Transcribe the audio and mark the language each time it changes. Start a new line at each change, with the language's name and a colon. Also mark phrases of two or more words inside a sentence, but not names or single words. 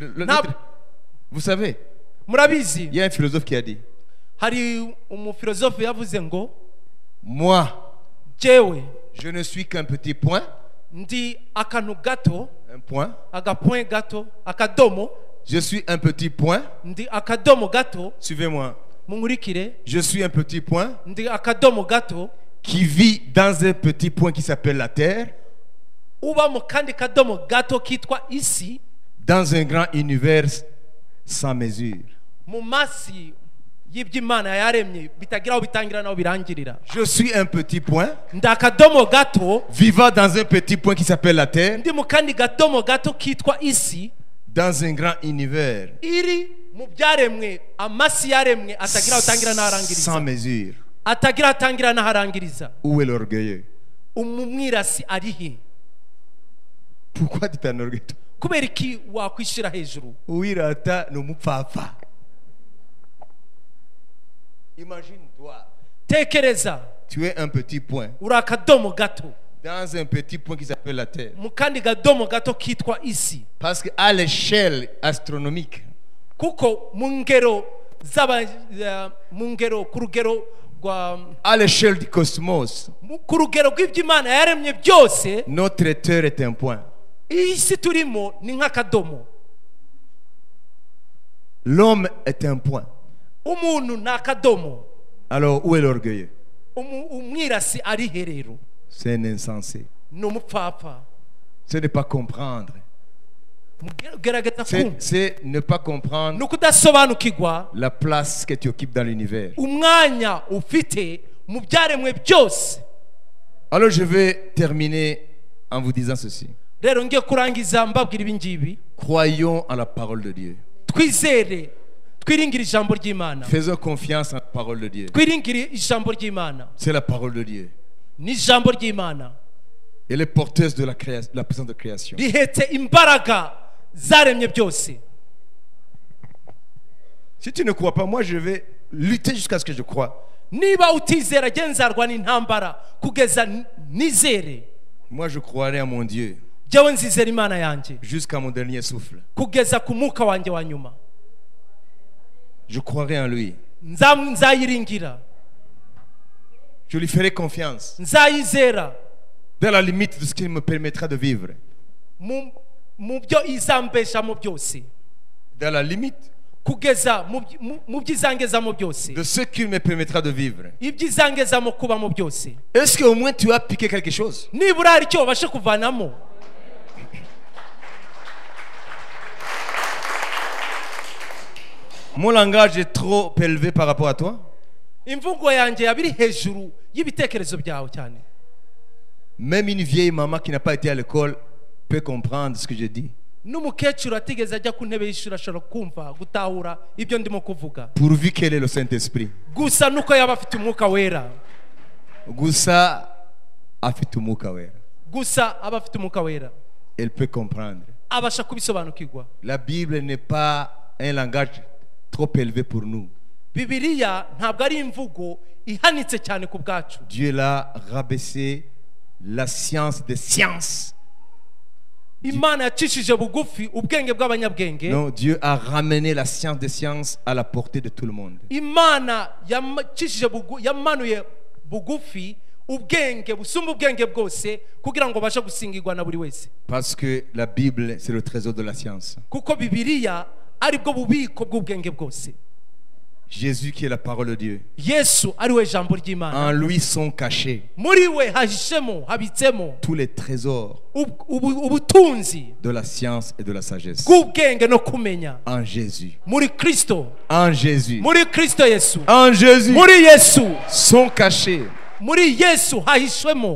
French: Vous savez,
Kinyarwanda: murabizi,
French: il y a un philosophe qui a dit,
Kinyarwanda: hari umufilozofe yavuze ngo,
French: moi,
Kinyarwanda: jewe
French: je ne suis qu'un petit point,
Kinyarwanda: ndi akantu gato,
French: un point.
Kinyarwanda: agapoint gato, akadomo,
French: Je suis un petit point.
Kinyarwanda: ndi akadomo gato,
French: Suivez-moi.
Kinyarwanda: munkurikire,
French: Je suis un petit point
Kinyarwanda: ndi akadomo gato,
French: qui vit dans un petit point qui s'appelle la terre,
Kinyarwanda: uba mu kandi kadomo gato kitwa isi,
French: dans un grand univers sans mesure.
Kinyarwanda: mu masi y'iby'Imana yaremye bitagira aho bitangira naho birangirira.
French: Je suis un petit point
Kinyarwanda: Ndi akadomo gato,
French: vivant dans un petit point qui s'appelle la terre,
Kinyarwanda: ndi mu kandi gadomo gato kitwa isi,
French: dans un grand univers
Kinyarwanda: iri mu byaremwe, amasi yaremwe atagira aho atangira
French: sans
Kinyarwanda: n'aharangiriza,
French: mesure.
Kinyarwanda: atagira aho atangira n'aharangiriza.
French: Où est l'orgueilleux?
Kinyarwanda: Umwirasi ari he?
French: Pourquoi tu t'en orgueilles?
Kinyarwanda: Kubera iki wakwishyira hejuru? Uwirata ni umupfapfa.
French: Imagine-toi,
Kinyarwanda: Tekereza,
French: tu es un petit point
Kinyarwanda: uri akadomo gato
French: dans un petit point qui s'appelle la terre.
Kinyarwanda: mu kandi gadomo gato kitwa isi.
French: Parce qu'à l'échelle astronomique,
Kinyarwanda: Kuko mu ngero ku rugero rwa
French: à l'échelle du cosmos,
Kinyarwanda: ku rugero rw'iby'Imana yaremye byose,
French: notre terre est un point.
Kinyarwanda: iyi si turimo ni nk'akadomo.
French: L'homme est un point.
Kinyarwanda: Umuntu ni akadomo.
French: Alors où est l'orgueilleux?
Kinyarwanda: Umwirasi ari he rero?
French: C'est un insensé.
Kinyarwanda: Ni umupfapfa.
French: Ce n'est pas comprendre.
Kinyarwanda: Gerageza kumva,
French: C'est ne pas comprendre
Kinyarwanda: ni ukudasobanukirwa
French: la place que tu occupes dans l'univers.
Kinyarwanda: umwanya ufite mu byaremwe byose.
French: Alors je vais terminer en vous disant ceci.
Kinyarwanda: Rero ngiye kurangiza mbabwira ibi ngibi.
French: Croyons en la parole de Dieu.
Kinyarwanda: Twizere, twiringire ijambo ry'Imana.
French: Faisons confiance en la parole de Dieu.
Kinyarwanda: Twiringire ijambo ry'Imana.
French: C'est la parole de Dieu.
Kinyarwanda: Ni ijambo ry'Imana
French: Elle est porteuse de la puissance de création.
Kinyarwanda: rihetse imbaraga zaremye byose.
French: Si tu ne crois pas, moi je vais lutter jusqu'à ce que je croie.
Kinyarwanda: Niba utizera genzarwa n'intambara kugeza nizere.
French: Moi je croirai à mon Dieu
Kinyarwanda: Jewe nzizera Imana yanjye
French: jusqu'à mon dernier souffle.
Kinyarwanda: kugeza ku mwuka wanjye wa nyuma.
French: Je croirai en lui.
Kinyarwanda: Nzayiringira,
French: Je lui ferai confiance
Kinyarwanda: nzayizera
French: dans la limite de ce qu'il me permettra de vivre.
Kinyarwanda: mu byo izambeshamo byose,
French: Dans la limite
Kinyarwanda: kugeza mu by'izangezamo byose
French: de ce qu'il me permettra de vivre.
Kinyarwanda: iby'izangezamo kubamo byose
French: Est-ce qu'au moins tu as piqué quelque chose?
Kinyarwanda: nibura hari icyo wabashe kuvanamo.
French: Mon langage est trop élevé par rapport à toi?
Kinyarwanda: imvugo yanjye yabiri hejuru y'ibitekerezo byawe cyane.
French: Même une vieille maman qui n'a pas été à l'école peut comprendre ce que je dis.
Kinyarwanda: n'umukecuru atigeze ajya ku ntebe y'ishuri ashobora kumva gutahura ibyo ndimo kuvuga,
French: Pourvu qu'elle ait le Saint-Esprit.
Kinyarwanda: gusa nuko yaba afite umwuka wera, Gusa afite umwuka wera. gusa aba afite umwuka wera
French: Elle peut comprendre.
Kinyarwanda: abasha kubisobanukirwa.
French: La Bible n'est pas un langage trop élevé pour nous.
Kinyarwanda: Bibiliya ntabwo ari imvugo ihanitse cyane ku bwacu.
French: Dieu l'a rabaissé la science des sciences.
Kinyarwanda: Imana yacishije bugufi ubwenge bw'abanyabwenge.
French: Non, Dieu a ramené la science des sciences à la portée de tout le monde.
Kinyarwanda: Imana yamanuye bugufi ubwenge busumba ubwenge bwose kugira ngo bashe gusingirwa na buri wese.
French: Parce que la Bible, c'est le trésor de la science.
Kinyarwanda: Kuko Bibiliya ari bwo bubiko bw'ubwenge bwose.
French: Jésus qui est la parole de Dieu.
Kinyarwanda: Yesu ari we jambo ry'Imana.
French: En lui sont cachés
Kinyarwanda: Muri we hahishemo habitsemo
French: tous les trésors
Kinyarwanda: ubutunzi
French: de la science et de la sagesse.
Kinyarwanda: bw'ubwenge no kumenya.
French: En Jésus.
Kinyarwanda: Muri Kristo,
French: En Jésus.
Kinyarwanda: muri Kristo Yesu,
French: En Jésus
Kinyarwanda: muri Yesu,
French: sont cachés
Kinyarwanda: muri Yesu hahishwemo